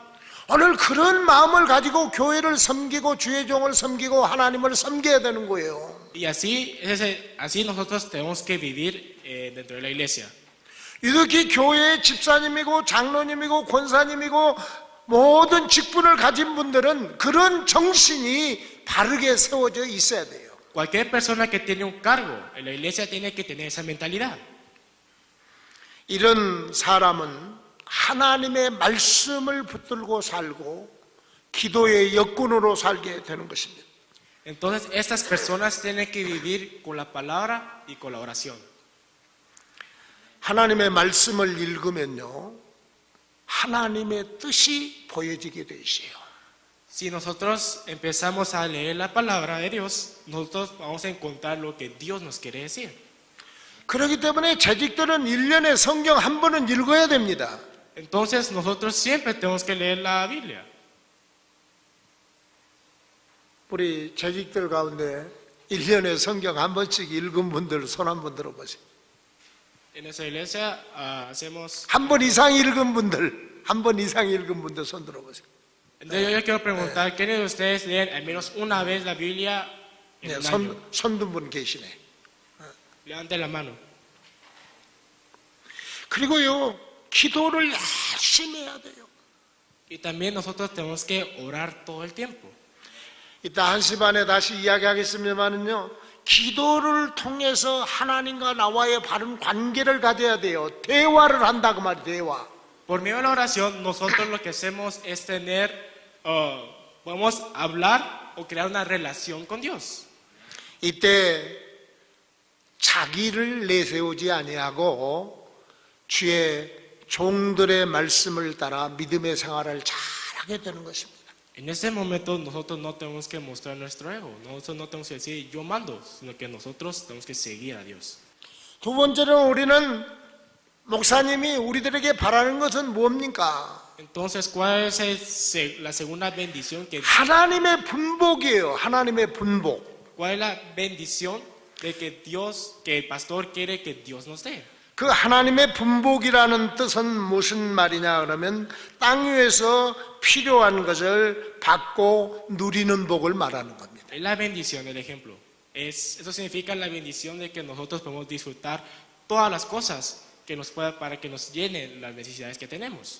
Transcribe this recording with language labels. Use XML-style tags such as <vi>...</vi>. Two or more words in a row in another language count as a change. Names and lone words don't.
<ko>오늘 그런 마음을 가지고 교회를 섬기고 주의 종을 섬기고 하나님을 섬겨야 되는 거예요.</ko> <es>Y así nosotros tenemos que vivir dentro de la iglesia.</es> <ko>이렇게 교회의 집사님이고 장로님이고 권사님이고 모든 직분을 가진 분들은 그런 정신이 바르게 세워져 있어야 돼요.</ko> <es>Cualquier persona que tiene un cargo en la iglesia tiene que tener esa mentalidad.</es> <ko>이런 사람은 하나님의 말씀을 붙들고 살고 기도의 역군으로 살게 되는 것입니다.</ko> <es>Entonces estas personas tienen que vivir con la palabra y con la oración.</es> <ko>하나님의 말씀을 읽으면요, 하나님의 뜻이 보여지게 돼 있어요.</ko> <es>Si nosotros empezamos a leer la palabra de Dios, nosotros vamos a encontrar lo que Dios nos quiere decir.</es> <ko>그렇기 때문에 재직들은 1년에 성경 한 번은 읽어야 됩니다.</ko> <es>Entonces nosotros siempre tenemos que leer la Biblia.</es> <ko>우리 재직들 가운데 1년에 성경 한 번씩 읽은 분들 손 한 번 들어보세요.</ko> <es>En nuestra iglesia hacemos...</es> <ko>한 번 이상 읽은 분들, 한 번 이상 읽은 분들 손 들어보세요.</ko> <es>Entonces yo quiero preguntar, ¿quiénes de ustedes leen al menos una vez la Biblia en un año?</es> <ko>손든 분 계시네.</ko> <es>Levanten la mano.</es> <ko>그리고요, 기도를 열심히 해야 돼요.</ko> <es>Y también nosotros tenemos que orar todo el tiempo.</es> <ko>이따 1시 반에 다시 이야기하겠습니다만은요, 기도를 통해서 하나님과 나와의 바른 관계를 가져야 돼요. 대화를 한다 그 말이에요. 대화.</ko> <es>Por medio de la oración, nosotros lo que hacemos es podemos hablar o crear una relación con Dios.</es> <ko>이때 자기를 내세우지 아니하고 주의 종들의 말씀을 따라 믿음의 생활을 잘하게 되는 것입니다.</ko> <es>En ese momento nosotros no tenemos que mostrar nuestro ego, nosotros no tenemos que decir yo mando, sino que nosotros tenemos que seguir a Dios.</es> <ko>두 번째로 우리는 목사님이 우리들에게 바라는 것은 뭡니까?</ko> <es>Entonces, ¿cuál es la segunda bendición</es> <ko>하나님의 분복이에요. 하나님의 분복.</ko> <es>¿Cuál es la bendición de que el pastor quiere que Dios nos dé?</es> <ko>그 하나님의 분복이라는 뜻은 무슨 말이냐 그러면 땅 위에서 필요한 것을 받고 누리는 복을 말하는 겁니다.</ko> <es>Es la bendición, el ejemplo. Eso significa la bendición de que nosotros podemos disfrutar todas las cosas para que nos llenen las necesidades que tenemos.</es>